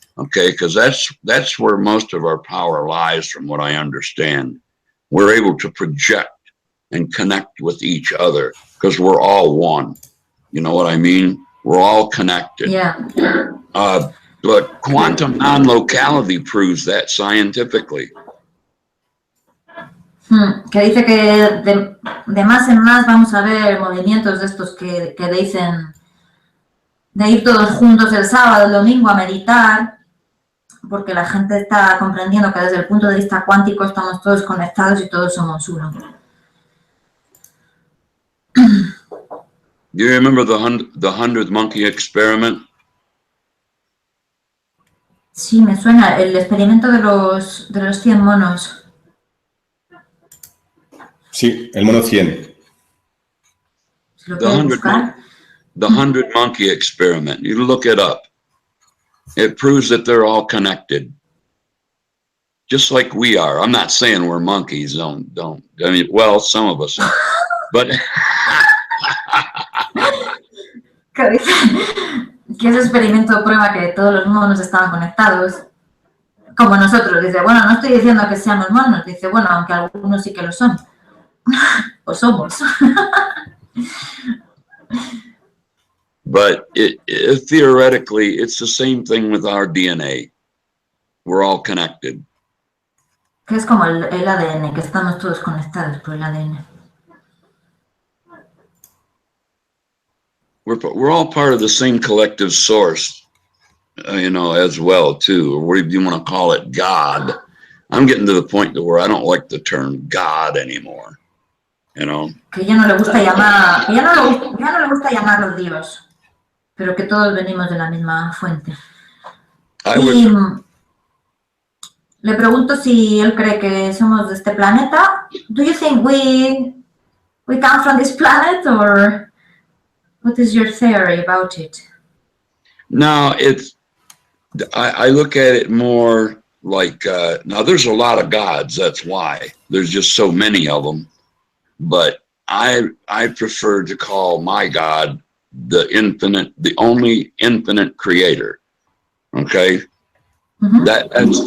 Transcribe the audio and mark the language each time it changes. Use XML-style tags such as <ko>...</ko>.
<en>Okay, because that's where most of our power lies, from what I understand. We're able to project and connect with each other because we're all one. You know what I mean? We're all connected. Yeah. But quantum non-locality proves that scientifically.</en> <es>Que dice que de más en más vamos a ver movimientos de estos que dicen de ir todos juntos el sábado, el domingo a meditar, porque la gente está comprendiendo que desde el punto de vista cuántico estamos todos conectados y todos somos uno.</es> <en>Do you remember the 100 monkey experiment?</en> <es>Sí, me suena el experimento de los 100 monos. Sí, el mono 100. Si lo quieres buscar.</es> <en>The 100 monkey experiment. You look it up. It proves that they're all connected, just like we are. I'm not saying we're monkeys. Don't. I mean, well, some of us are, but.</en> <es>Que ese experimento prueba que todos los monos estaban conectados, como nosotros. Dice, bueno, no estoy diciendo que seamos monos. Dice, bueno, aunque algunos sí que lo son. O somos.</es> <en>But theoretically, it's the same thing with our DNA. We're all connected.</en> <es>Que es como el ADN, que estamos todos conectados por el ADN.</es> <en>We're all part of the same collective source, as well, too, or whatever you want to call it, God. I'm getting to the point where I don't like the term God anymore, Que</en> <es>ya no le gusta llamar, ya no le gusta llamarlo Dios, pero que todos venimos de la misma fuente. Y le pregunto si él cree que somos de este planeta.</es> <en>Do you think we come from this planet, or what is your theory about it? No, I look at it more like, now there's a lot of gods, that's why. There's just so many of them. But I prefer to call my God the only infinite creator. Okay? Mm-hmm.</en>